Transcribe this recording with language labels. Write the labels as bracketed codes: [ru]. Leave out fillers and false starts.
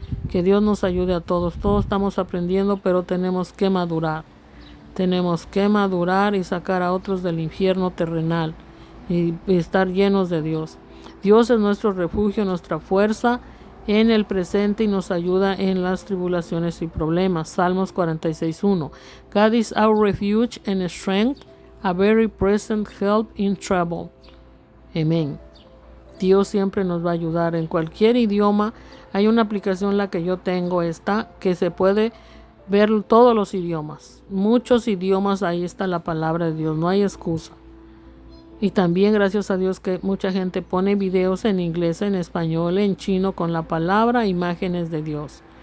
[es] Que Dios nos ayude a todos. Todos estamos aprendiendo, pero tenemos que madurar. Tenemos que madurar y sacar a otros del infierno terrenal y estar llenos de Dios. Dios es nuestro refugio, nuestra fuerza en el presente y nos ayuda en las tribulaciones y problemas. Salmos 46:1. [en] God is our refuge and strength, a very present help in trouble. [es] Amén. Dios siempre nos va a ayudar en cualquier idioma. Hay una aplicación, la que yo tengo, que se puede ver todos los idiomas. Muchos idiomas, ahí está la palabra de Dios, no hay excusa. Y también gracias a Dios que mucha gente pone videos en inglés, en español, en chino, con la palabra, imágenes de Dios.